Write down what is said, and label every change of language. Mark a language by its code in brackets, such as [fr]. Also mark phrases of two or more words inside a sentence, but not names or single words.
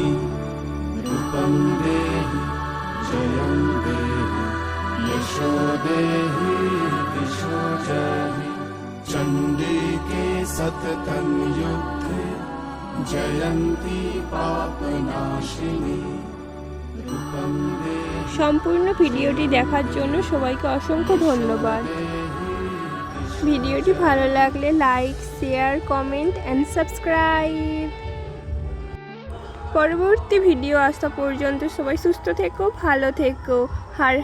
[sa] रूपं देहि जयं देहि यशो देहि दिशो जहि। चण्डिके सततं युद्धे जयन्ती पापनाशिनी। रूपं देहि। [bn] সম্পূর্ণ ভিডিওটি দেখার জন্য সবাইকে অসংখ্য ধন্যবাদ। ভিডিওটি ভালো লাগলে [en] like, share, comment and subscribe. [bn] পরবর্তী ভিডিও আসা পর্যন্ত সবাই সুস্থ থেকো, ভালো থেকো।